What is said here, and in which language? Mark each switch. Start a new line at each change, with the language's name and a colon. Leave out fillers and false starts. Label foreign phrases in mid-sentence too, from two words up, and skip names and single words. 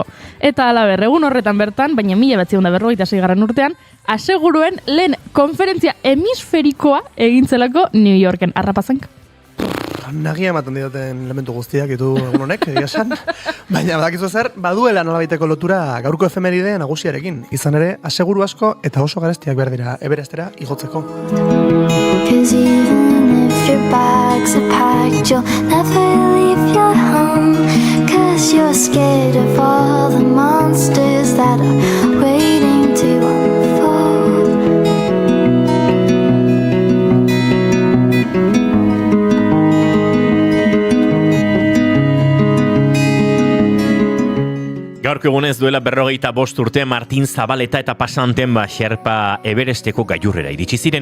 Basque: Eta halaber, egun horretan bertan, baina 1946 urtean, aseguruen lehen konferentzia hemisferikoa egintzelako New Yorken. Arrapazank? Nagia ematen dioten elementu guztiak ditu egun honek, egia esan. Baina badakizu zer, baduela nolabaiteko lotura gaurko efemeride nagusiarekin. Izan ere, aseguru asko eta oso garestiak behar dira Everestera igotzeko.
English: Your bags are packed, you'll never leave your home, 'cause you're scared of all the monsters that are waiting to unfold.
Basque: Gaurko egunez duela 45 urte Martin Zabaleta eta pasan Temba Xerpa Everesteko gailurrera iritsi ziren.